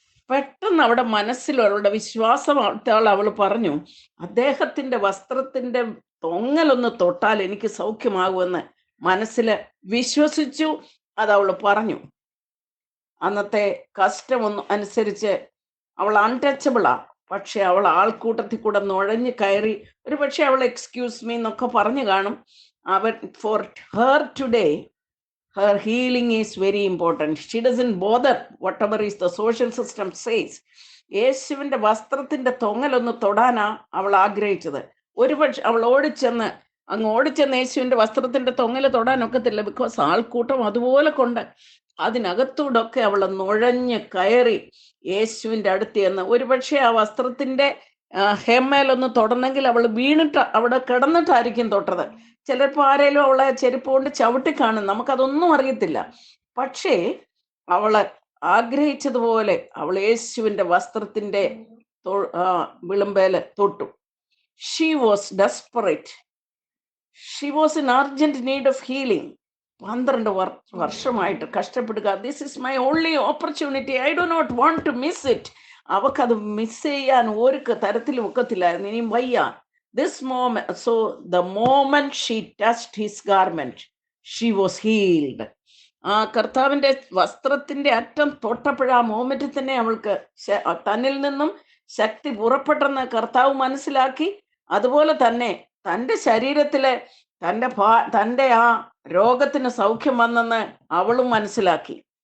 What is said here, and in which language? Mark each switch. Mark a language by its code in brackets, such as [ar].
[ml] പെട്ടെന്ന് അവിടെ മനസ്സിൽ അവളുടെ വിശ്വാസം അവൾ പറഞ്ഞു, അദ്ദേഹത്തിന്റെ വസ്ത്രത്തിന്റെ തൊങ്ങലൊന്ന് തൊട്ടാൽ എനിക്ക് സൗഖ്യമാകുമെന്ന് മനസ്സിൽ വിശ്വസിച്ചു. അത് അവൾ പറഞ്ഞു. അന്നത്തെ കസ്റ്റമൊന്നും അനുസരിച്ച് അവൾ അൺടച്ചബിളാ. പക്ഷെ അവൾ ആൾക്കൂട്ടത്തിൽ കൂടെ നുഴഞ്ഞു കയറി. ഒരു പക്ഷെ അവൾ [en] excuse me [ml] എന്നൊക്കെ പറഞ്ഞു കാണും. അവൻ [en] For her today her healing is very important. She doesn't bother whatever is the social system says. [ml] യേശുവിൻ്റെ വസ്ത്രത്തിൻ്റെ തൊങ്ങലൊന്ന് തൊടാനാ അവൾ ആഗ്രഹിച്ചത്. ഒരുപക്ഷെ അവൾ ഓടിച്ചെന്ന് യേശുവിൻ്റെ വസ്ത്രത്തിൻ്റെ തൊങ്ങൽ തൊടാനൊക്കത്തില്ല. ബിക്കോസ് ആൾക്കൂട്ടം അതുപോലെ കൊണ്ട് അതിനകത്തൂടൊക്കെ അവൾ നുഴഞ്ഞ് കയറി യേശുവിൻ്റെ അടുത്ത് ചെന്ന് ഒരുപക്ഷെ ആ വസ്ത്രത്തിൻ്റെ ഹെമ്മേലൊന്ന് തൊടണമെങ്കിൽ അവൾ വീണിട്ട് അവിടെ കിടന്നിട്ടായിരിക്കും തൊട്ടത്. ചിലപ്പോൾ ആരെങ്കിലും അവളെ ചെരുപ്പ് കൊണ്ട് ചവിട്ടിക്കാണും, നമുക്കതൊന്നും അറിയത്തില്ല. പക്ഷേ അവള് ആഗ്രഹിച്ചതുപോലെ അവൾ യേശുവിൻ്റെ വസ്ത്രത്തിൻ്റെ വിളുമ്പേല് തൊട്ടു. [en] She was desperate. She was in urgent need of healing. [ml] 12 വർഷമായിട്ട് കഷ്ടപ്പെടുക. [en] This is my only opportunity, I do not want to miss it. [ml] അവക്കത് miss ചെയ്യാൻ ഒരു തരത്തിലും ഒക്കത്തില്ലായിരുന്നു. ഇനിയും വയ്യ. [en] This moment, so the moment she touched his garment, she was healed. [ml] ആ കർത്താവിൻ്റെ വസ്ത്രത്തിൻ്റെ അറ്റം തൊട്ടപ്പോഴ ആ മോമെന്റിൽ തന്നെ അവൾക്ക് തന്നിൽ നിന്നും ശക്തി പുറപ്പെട്ടെന്ന് കർത്താവ് മനസ്സിലാക്കി. അതുപോലെ തന്നെ തൻ്റെ ശരീരത്തിലെ തൻ്റെ ആ രോഗത്തിന് സൗഖ്യം വന്നെന്ന് അവളും മനസ്സിലാക്കി.